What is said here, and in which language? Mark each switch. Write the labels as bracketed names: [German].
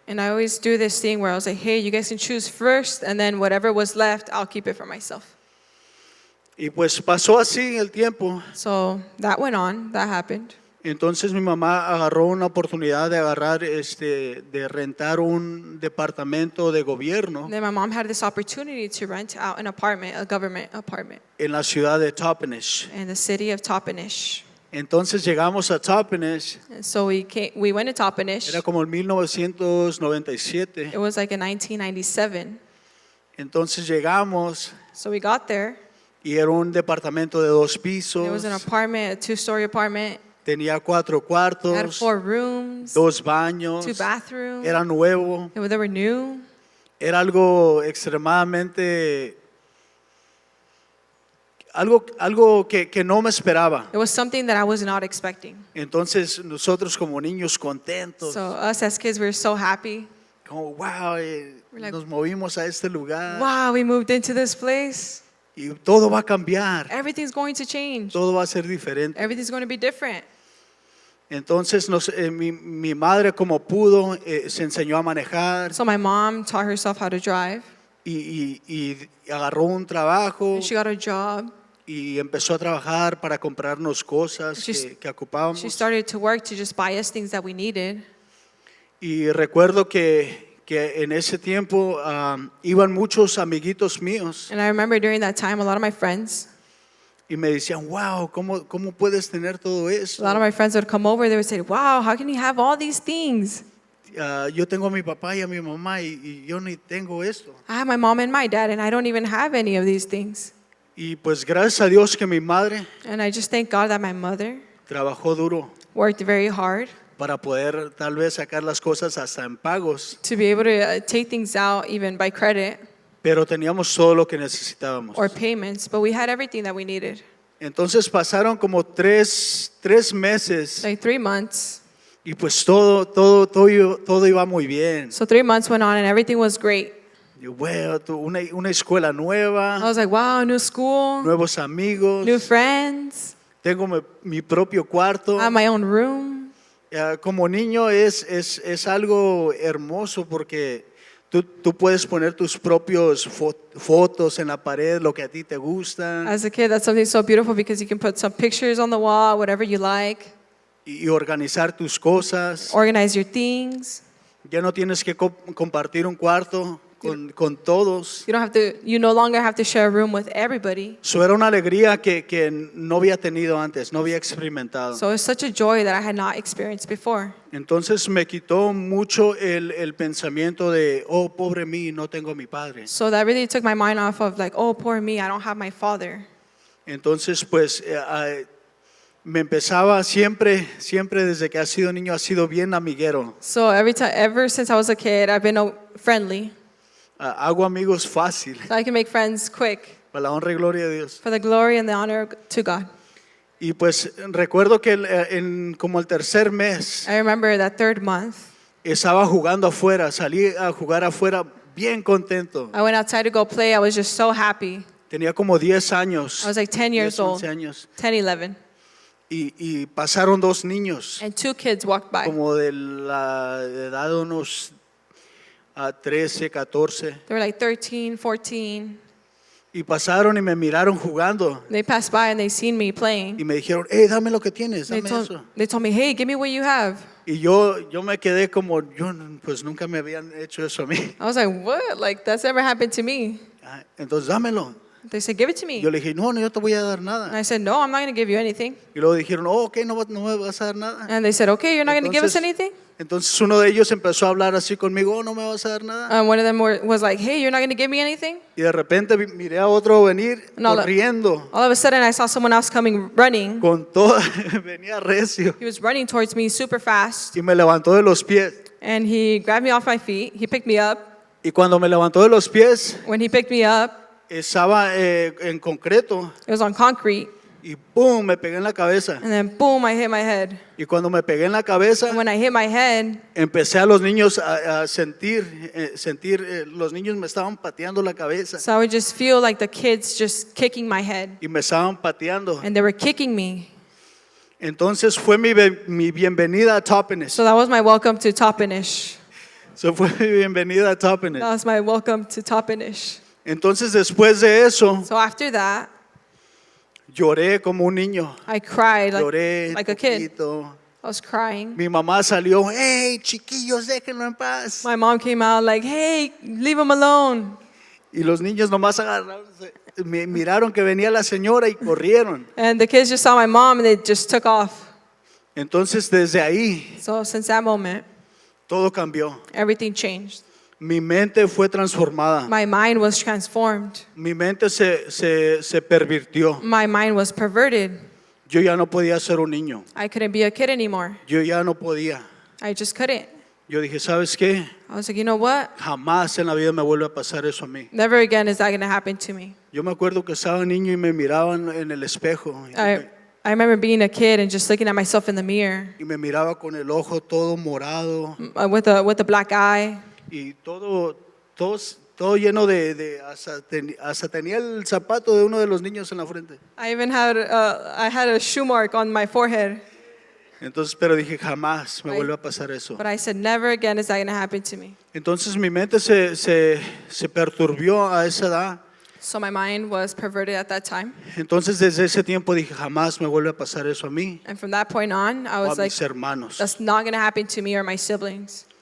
[English] And I always do this thing where I was like, hey, you guys can choose first, and then whatever was left, I'll keep it for myself. [Spanish] Y pues pasó así el tiempo. [English] So that went on, that happened. [Spanish] Entonces mi mamá agarró una oportunidad de de rentar un departamento de gobierno [English] Then my mom had this opportunity to rent out an apartment, a government apartment, [Spanish] en la ciudad de Toppenish. [English] in the city of Toppenish. [Spanish] Entonces llegamos a Toppenish, [English] And so we went to Toppenish. [Spanish] era como en 1997. [English] It was like in 1997. [Spanish] Entonces llegamos [English] So we got there. [Spanish] y era un departamento de 2 [English] It was an [Spanish] pisos, [English] apartment, a 2-story apartment. [Spanish] tenía 4 [English] It had [Spanish] cuartos, [English] 4 rooms, [Spanish] 2 baños, [English] 2 bathrooms. [Spanish] era nuevo, [English] They were new. [Spanish] era algo extremadamente, algo que no me esperaba. [English] It was something that I was not expecting. [Spanish] Entonces nosotros como niños contentos, [English] So us as kids, we were so happy. [Spanish] como wow, [English] We're like, [Spanish] nos movimos a este lugar [English] wow, we moved into this place. [Spanish] y todo va a cambiar, [English] Everything's going to change. [Spanish] todo va a ser diferente. [English] Everything's going to be different. [Spanish] Entonces mi madre como pudo se enseñó a manejar [English] So my mom taught herself how to drive. [Spanish] y agarró un trabajo [English] And she got a job. [Spanish] y empezó a trabajar para comprarnos cosas que ocupábamos. [English] She started to work to just buy us things that we needed. [Spanish] Y recuerdo que en ese tiempo iban muchos amiguitos míos [English] And I remember during that time, a lot of my friends, [Spanish] y me decían, wow, ¿cómo puedes tener todo [English] a [Spanish] esto? [English] lot of my friends would come over. They would say, wow, how can you have all these things? [Spanish] Yo tengo a mi papá y a mi mamá y yo ni tengo esto. [English] I have my mom and my dad, and I don't even have any of these things. [Spanish] Y pues gracias a Dios que mi madre [English] And I just thank God that my mother [Spanish] trabajó duro [English] worked very hard [Spanish] para poder tal vez sacar las cosas hasta en pagos, [English] to be able to take things out even by credit [Spanish] pero teníamos todo lo que necesitábamos. [English] or payments, but we had everything that we needed. [Spanish] Entonces pasaron como tres meses [English] Like 3 months. [Spanish] y pues todo iba muy bien. [English] So 3 months went on and everything was great. [Spanish] Y bueno, una escuela [English] I [Spanish] nueva, [English] was like, wow, new school, [Spanish] nuevos amigos, [English] new friends. [Spanish] tengo mi propio cuarto. [English] I have my own room. [Spanish] Como niño es algo hermoso porque tú puedes poner tus propios fotos en la pared, lo que a ti te gusta, [English] As a kid, that's something so beautiful because you can put some pictures on the wall, whatever you like, [Spanish] y organizar tus cosas. [English] organize your things. [Spanish] Ya no tienes que compartir un cuarto con todos. [English] You no longer have to share a room with everybody. [Spanish] Eso era una alegría que no había tenido antes, no había experimentado. [English] So it's such a joy that I had not experienced before. [Spanish] Entonces me quitó mucho el pensamiento de, oh, pobre mí, no tengo a mi padre. [English] So that really took my mind off of like, oh, poor me, I don't have my father. [Spanish] Entonces, pues, me empezaba siempre desde que ha sido niño, ha sido bien amiguero. [English] So ever since I was a kid, I've been friendly. [Spanish] Hago amigos fácil, [English] So I can make friends quick [Spanish] para la honra y gloria de Dios. [English] for the glory and the honor to God. [Spanish] Y pues recuerdo que como el tercer mes [English] I remember that 3rd month, [Spanish] estaba jugando afuera, salí a jugar afuera bien contento. [English] I went outside to go play. I was just so happy. [Spanish] Tenía como 10 años, [English] I was like 10 years [Spanish] 10, [English] old, [Spanish] 11 años. [English] 10, 11. [Spanish] Y pasaron 2 niños, [English] And 2 kids walked by. [Spanish] como de la edad de unos 13, 14. [English] They were like 13, 14. [Spanish] Y pasaron y me miraron jugando. [English] They passed by and they seen me [Spanish] Y [English] playing. [Spanish] me dijeron, hey, dame lo que tienes, [English] They [Spanish] dame eso. [English] told me, hey, give me what you have. [Spanish] Y yo me quedé como, pues nunca me habían hecho eso a mí. [English] I was like, what? Like, that's never happened to me. [Spanish] Entonces dámelo. [English] They said, give it to me. [Spanish] Yo le dije, no, yo te voy a dar [English] And [Spanish] nada. [English] I said, no, I'm not going to give you anything. [Spanish] Y luego dijeron, oh, ok, no me vas a dar nada. [English] And they said, okay, you're not going to give us anything? [Spanish] Entonces uno de ellos empezó a hablar así conmigo, oh, no me vas a dar nada. [English] And one of them was like, hey, you're not going to give me anything? [Spanish] Y de repente miré a otro venir [English] No, [Spanish] corriendo [English] All of a sudden, I saw someone else coming running. [Spanish] con toda, venía recio [English] He was running towards me super fast. [Spanish] y me levantó de los pies. [English] And he grabbed me off my feet. He picked me up. [Spanish] Y cuando me levantó de los pies, [English] When he picked me up, [Spanish] estaba en concreto [English] it was on concrete. [Spanish] y ¡pum! Me pegué en la cabeza. [English] And then, boom, I hit my head. [Spanish] Y cuando me pegué en la cabeza, [English] And when I hit my head, [Spanish] empecé a los niños a sentir, los niños me estaban pateando la cabeza [English] so I would just feel like the kids just kicking my head. [Spanish] y me estaban pateando. [English] And they were kicking me. [Spanish] Entonces fue mi bienvenida a Toppenish. [English] So that was my welcome to Toppenish. [Spanish] Eso fue mi bienvenida a Toppenish. [English] That was my welcome to Toppenish. [Spanish] Entonces después de eso, [English] So after that, [Spanish] Lloré como un niño. [English] I cried [Spanish] Lloré [English] like a kid. [Spanish] poquito. [English] I was crying. [Spanish] Mi mamá salió, hey, chiquillos, déjenlo en paz. [English] My mom came out like, hey, leave him alone. [Spanish] Y los niños nomás agarraron, miraron que venía la señora y corrieron. [English] And the kids just saw my mom and they just took off. [Spanish] Entonces desde ahí [English] So since that moment, [Spanish] todo cambió. [English] everything changed. [Spanish] Mi mente fue transformada. [English] My mind was transformed. [Spanish] Mi mente se pervirtió. [English] My mind was perverted. [Spanish] Yo ya no podía ser un niño. [English] I couldn't be a kid anymore. [Spanish] Yo ya no podía. [English] I just couldn't. [Spanish] Yo dije, ¿sabes qué? [English] I was like, you know what? [Spanish] Jamás en la vida me vuelve a pasar eso a mí. [English] Never again is that going to happen to me. [Spanish] Yo me acuerdo que estaba niño y me miraban en el espejo. [English] I remember being a kid and just looking at myself in the mirror [Spanish] Y me miraba con el ojo todo morado [English] with a black eye. [Spanish] y todo lleno hasta tenía el zapato de uno de los niños en la frente. [English] I even had a shoe mark on my forehead. [Spanish] Entonces, pero dije, jamás me Ay. vuelve a pasar eso. [English] But I said, never again is that going to happen to me. [Spanish] Entonces mi mente se perturbió a esa edad. [English] So my mind was perverted at that time. [Spanish] Entonces desde ese tiempo dije, jamás me vuelve a pasar eso a mí [English] And from that point on, I [Spanish] o a [English] was like, [Spanish] mis hermanos. [English] that's not going to happen to me or my siblings.